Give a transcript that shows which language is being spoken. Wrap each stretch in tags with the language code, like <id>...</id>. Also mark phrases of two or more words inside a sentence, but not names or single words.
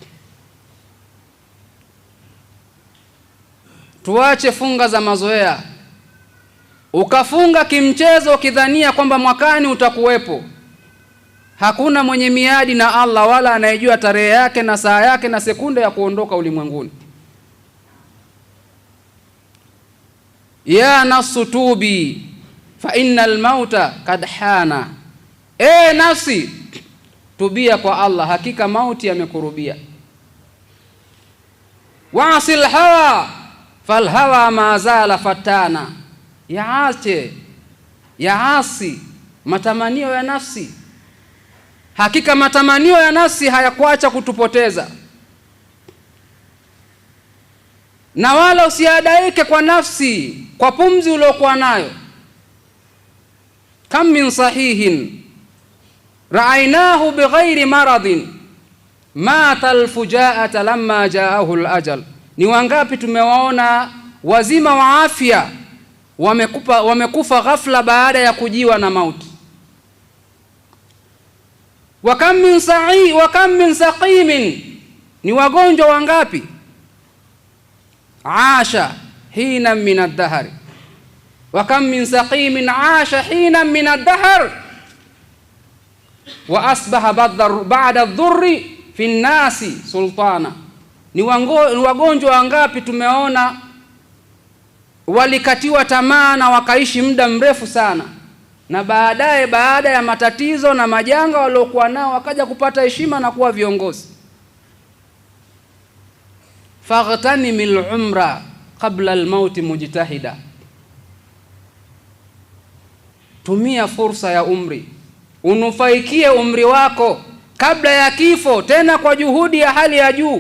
<sw>Tuache funga za mazoea. Ukafunga kimchezo ukidhania kwamba mwakani utakuwepo. Hakuna mwenye miadi na Allah wala anayejua tarehe yake na saa yake na sekunde ya kuondoka ulimwenguni.</sw> <ar>يا نفس توبي فإن الموت قد حانا,</ar> <sw>nafsi tubia kwa Allah, hakika mauti yamekurubia.</sw> <ar>واعص الهوى فالهوى ما زال فتانا,</ar> <sw>yaasi matamanio ya nafsi, hakika matamanio ya nafsi hayakuacha kutupoteza. Na wala usiadaike kwa nafsi kwa pumzi uliokuwa nayo.</sw> <ar>كم من صحيح رأيناه بغير مرض مات الفجاءة لما جاءه الأجل,</ar> <sw>ni wangapi tumewaona wazima wa afya wamekufa ghafla baada ya kujiwa na mauti.</sw> <ar>وكم من سقيم,</ar> <sw>ni wagonjwa wangapi</sw> <ar>عاش حينا من الدهر، وكم من سقيم عاش حينا من الدهر وأصبح بعد الضر في الناس سلطانا,</ar> <sw>ni wagonjwa wangapi tumeona walikatiwa tamaa na wakaishi muda mrefu sana, na baadaye baada ya matatizo na majanga waliokuwa nao wakaja kupata heshima na kuwa viongozi.</sw> <ar>فاغتنم العمر قبل الموت مجتهدا,</ar> <sw>tumia fursa ya umri, unufaikie umri wako kabla ya kifo, tena kwa juhudi ya hali ya juu.</sw>